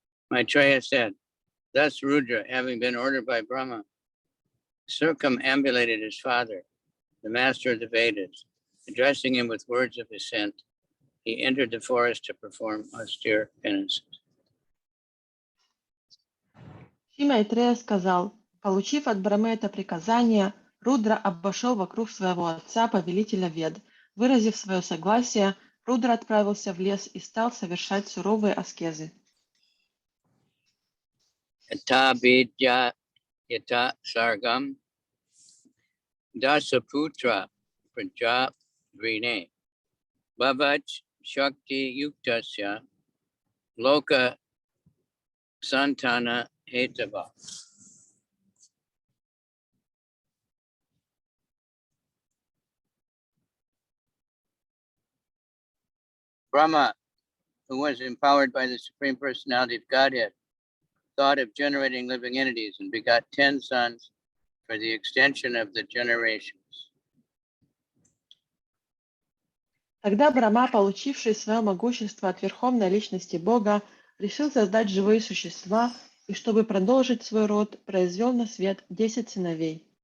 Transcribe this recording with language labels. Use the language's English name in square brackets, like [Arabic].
[English] Maitreya said, thus Rudra, having been ordered by Brahma, circumambulated his father, the master of the Vedas. Addressing him with words of assent, he entered the forest to perform austere penances. [Russian] Маитрея сказал, получив от Брамы это приказание, Рудра обошел вокруг своего отца, повелителя Вед. Выразив свое согласие, Рудра отправился в лес и стал совершать суровые аскезы. [Sanskrit] Yata vidya yata sargam dasaputra praja vrine bhavach shakti yuktasya loka santana hetava. [English] Brahma, who was empowered by the Supreme Personality of Godhead, thought of generating living entities and begot 10 sons for the extension of the generations. [Russian] Тогда Брахма, получивший свое могущество от Верховной Личности Бога, решил создать живые существа и, чтобы продолжить свой род, произвел на свет 10 сыновей.